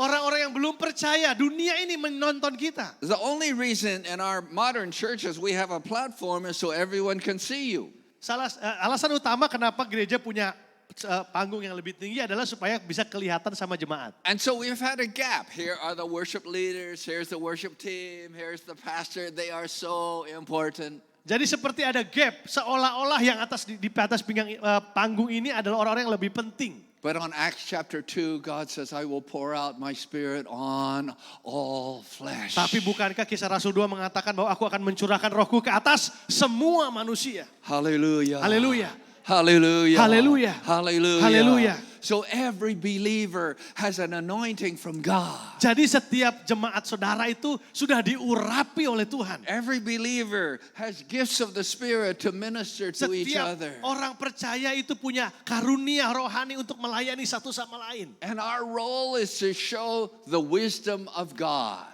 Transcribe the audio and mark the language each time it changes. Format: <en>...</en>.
<id>Orang-orang yang belum percaya, dunia ini menonton kita.</id> <en>The only reason in our modern churches we have a platform is so everyone can see you.</en> <id>Alasan utama kenapa gereja punya panggung yang lebih tinggi adalah supaya bisa kelihatan sama jemaat.</id> <en>And so we've had a gap. Here are the worship leaders, here's the worship team, here's the pastor. They are so important.</en> <id>Jadi seperti ada gap, seolah-olah yang di atas pinggang panggung ini adalah orang-orang yang lebih penting.</id> <en>But on Acts chapter 2, God says, I will pour out my spirit on all flesh.</en> <id>Tapi bukankah kisah Rasul 2 mengatakan bahwa aku akan mencurahkan rohku ke atas semua manusia.</id> <en>Hallelujah.</en> <id>Haleluya.</id> <en>Hallelujah.</en> <id>Haleluya.</id> <en>Hallelujah.</en> <id>Haleluya.</id> <en>So every believer has an anointing from God.</en> <id>Jadi setiap jemaat saudara itu sudah diurapi oleh Tuhan.</id> <en>Every believer has gifts of the Spirit to minister to each</en> <id>Setiap other. orang percaya itu punya karunia rohani untuk melayani satu sama lain.</id> <en>And our role is to show the wisdom of God.</en>